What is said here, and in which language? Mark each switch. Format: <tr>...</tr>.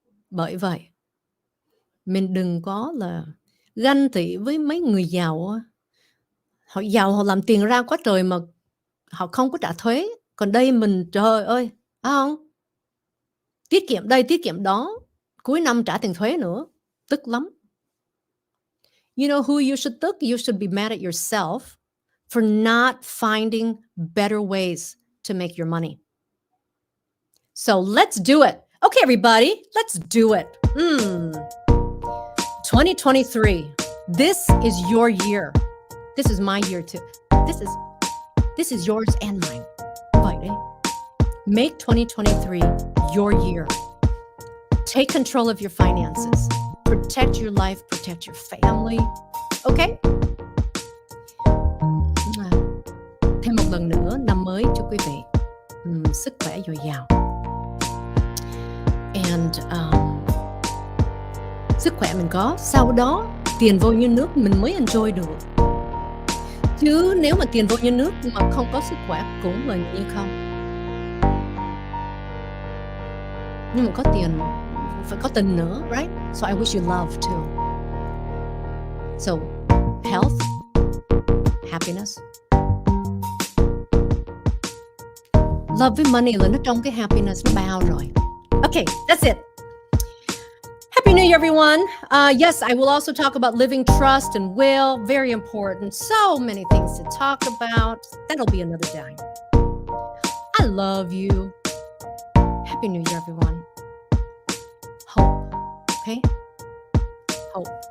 <vi>Bởi vậy, mình đừng có là ganh tị với mấy người giàu. Họ giàu, họ làm tiền ra quá trời mà họ không có trả thuế. Còn đây mình, trời ơi, phải không? Tiết kiệm đây, tiết kiệm đó. Cuối năm trả tiền thuế nữa. Tức lắm.</vi> <en>You know who you should tức? You should be mad at yourself for not finding better ways to make your money. So let's do it. Okay, everybody, let's do it. 2023. This is your year. This is my year too. This is yours and mine.</en> <vi>Vậy đấy.</vi> <en>Make 2023 your year. Take control of your finances. Protect your life, protect your family. Okay?</en> <vi>Thêm một lần nữa, năm mới cho quý vị sức khỏe dồi dào. And sức khỏe mình có, sau đó tiền vô như nước mình mới enjoy được. Chứ nếu mà tiền vô như nước mà không có sức khỏe cũng là như không. Nhưng mà có tiền phải có tình nữa, right?</vi> <en>So I wish you love too. So health, happiness.</en> <vi>Love với money là nó trong cái happiness nó bao rồi.</vi> <en>Okay, that's it. Happy New Year, everyone. Yes, I will also talk about living trust and will. Very important. So many things to talk about. That'll be another time. I love you. Happy New Year, everyone. Hope. Okay? Hope.</en>